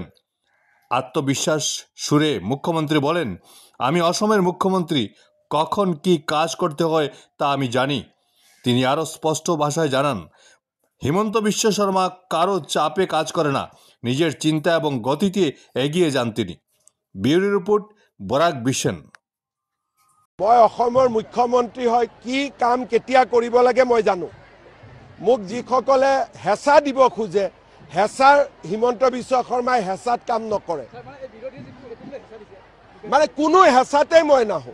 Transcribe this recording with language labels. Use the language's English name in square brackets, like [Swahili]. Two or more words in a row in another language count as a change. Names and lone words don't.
[Bangla] আত্মবিশ্বাস সুরে মুখ্যমন্ত্রী বলেন, আমি অসমের মুখ্যমন্ত্রী, কখন কি কাজ করতে হয় তা আমি জানি। তিনি আরও স্পষ্ট ভাষায় জানান, হিমন্ত বিশ্ব শর্মা কারো চাপে কাজ করে না, নিজের চিন্তা এবং গতিতে এগিয়ে যান তিনি। ব্যুরো রিপোর্ট, বরাক বিশন। [Assamese] মই অসমৰ মুখ্যমন্ত্ৰী হয় কি কাম কেতিয়া কৰিব লাগে মই জানো। মোক যিসকলে হেঁচা দিব খোজে, হেঁচাৰ হিমন্ত বিশ্ব শৰ্মাই হেঁচাত কাম নকৰে। মানে কোনো হেঁচাতে মই নাহোঁ।